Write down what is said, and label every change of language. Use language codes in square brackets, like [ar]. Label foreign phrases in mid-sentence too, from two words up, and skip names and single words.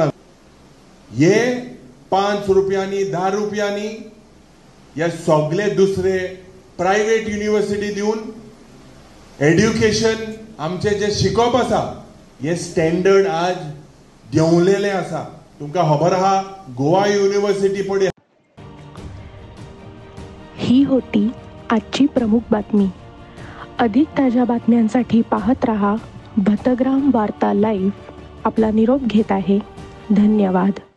[kok] हे 5 रुपयांनी 10 रुपयांनी हे सगळे दुसरे [en] private university [kok] दिवन एड्युकेशन आमचे जे शिकप आसा हे स्टँडर्ड आज देंवलेले आसा. तुमकां खबर आहा गोवा युनिव्हर्सिटी पळय. [mr] ही होती आजची प्रमुख बातमी. अधिक ताज्या बातम्यांसाठी पाहत रहा भतग्राम वार्ता लाईव्ह. आपला निरोप घेत आहे. धन्यवाद.